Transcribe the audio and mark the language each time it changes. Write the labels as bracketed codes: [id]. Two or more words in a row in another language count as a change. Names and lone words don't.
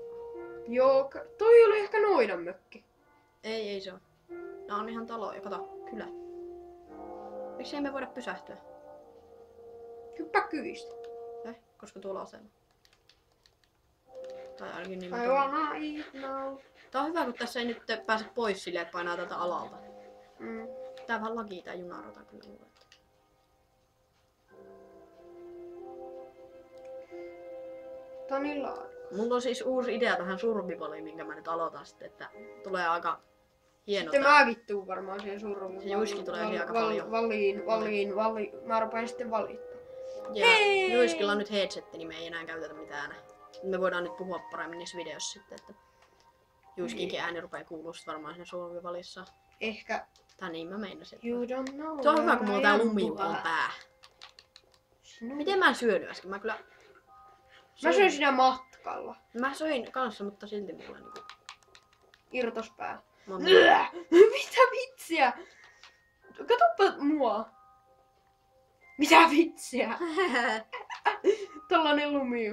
[fi] Joo, toi oli ehkä noidan mökki. Ei se on. Nää on ihan taloja. Kato, kylä. Miksi ei me voida pysähtyä? Hyppää kyvistä. Koska tuolla asema. Tai ainakin niin. [en] I wanna eat now. [fi] Tää on hyvä, kun tässä ei nyt pääse pois silleen, että painaa tältä alalta. Mm. Tää vähän lagii tää junarata kyllä mulle. Tää on niin laadukas. Mulla on siis uusi idea tähän survivaliin, minkä mä nyt aloitan sitten, että tulee aika hieno Sitten tää. mäkin tuun varmaan siihen survivaliin. Se Juiski tulee siihen aika paljon. Valiin. Mä rupean sitten valittaa. Ja Hei! Juiskilla on nyt headsetti, niin me ei enää käytetä mitään. Me voidaan nyt puhua paremmin niissä videoissa sitten, että Juiskinkin ääni rupeaa kuulua sit varmaan siinä survivalissa. Ehkä Tai niin mä meinasin. [en] you don't know. [fi] Se on hyvä, kun mulla on tää [en] where I am, [fi] lumiukon [en] boy. [fi] pää. No. Miten mä en syönyt äsken? Mä kyllä... Mä söin siinä matkalla. Mä söin kanssa, mutta silti mulla niinku... Irtospää. Mä Mitä vitsiä? Katoppa mua. Mitä vitsiä? Tällainen lumi.